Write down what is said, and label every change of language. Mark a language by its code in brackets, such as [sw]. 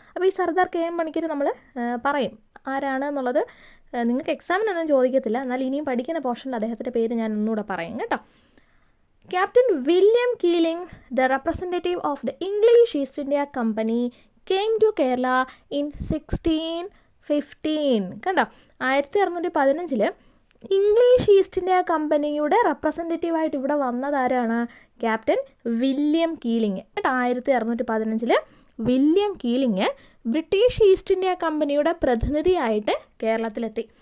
[ml] അപ്പോൾ ഈ സർദാർ KM പണിക്കർ നമ്മൾ പറയും ആരാണ് എന്നുള്ളത്. നിങ്ങൾക്ക് എക്സാമിനൊന്നും ചോദിക്കത്തില്ല, എന്നാൽ ഇനിയും പഠിക്കുന്ന പോർഷനിൽ അദ്ദേഹത്തിൻ്റെ പേര് ഞാൻ ഒന്നുകൂടെ പറയും കേട്ടോ. [en] Captain William Keeling, the representative of the English East India Company, came to Kerala in 1615. [ml] കണ്ടോ, 1615 ഇംഗ്ലീഷ് ഈസ്റ്റ് ഇന്ത്യ കമ്പനിയുടെ റെപ്രസെൻറ്റേറ്റീവായിട്ട് ഇവിടെ വന്നതാരാണ്? ക്യാപ്റ്റൻ വില്യം കീലിങ് കേട്ടോ. 1615 വില്യം കീലിങ് ബ്രിട്ടീഷ് ഈസ്റ്റ് ഇന്ത്യ കമ്പനിയുടെ പ്രതിനിധിയായിട്ട് കേരളത്തിലെത്തി.